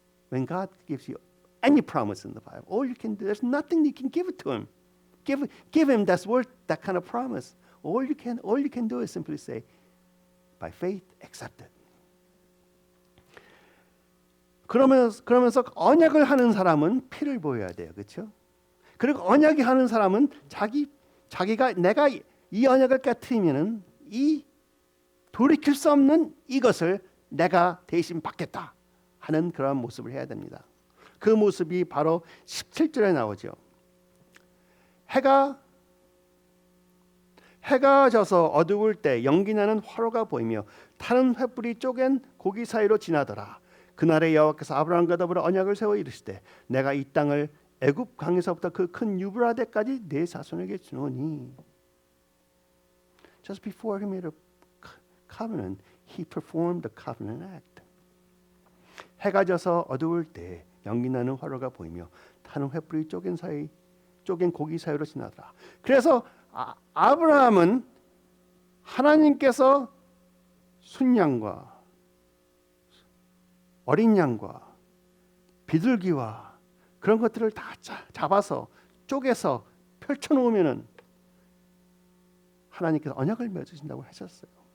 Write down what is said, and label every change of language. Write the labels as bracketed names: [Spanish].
[English] When God gives you any promise in the Bible, all you can do, there's nothing you can give it to Him. Give Him that's worth that kind of promise. All you can do is simply say, by faith, accept it. [Korean] 그러면서 언약을 하는 사람은 피를 보여야 돼요, 그렇죠? 그리고 언약이 하는 사람은 자기가 내가 이 언약을 깨트리면은 이 돌이킬 수 없는 이것을 내가 대신 받겠다 하는 그런 모습을 해야 됩니다. 그 모습이 바로 17절에 나오죠. 해가 져서 어두울 때 연기나는 화로가 보이며 타는 횃불이 쪼갠 고기 사이로 지나더라. 그날에 여호와께서 아브라함과 더불어 언약을 세워 이르시되 내가 이 땅을 애굽 강에서부터 그 큰 유브라데까지 내 자손에게 주노니. [English] Just before he made a covenant, he performed the covenant act. [Korean] 해가 져서 어두울 때 연기나는 화로가 보이며 타는 횃불이 쪼갠 고기 사이로 지나더라. 그래서 아브라함은 하나님께서 순양과 어린 양과 비둘기와 그런 것들을 다 잡아서 쪼개서 펼쳐놓으면은 하나님께서 언약을 맺으신다고 하셨어요.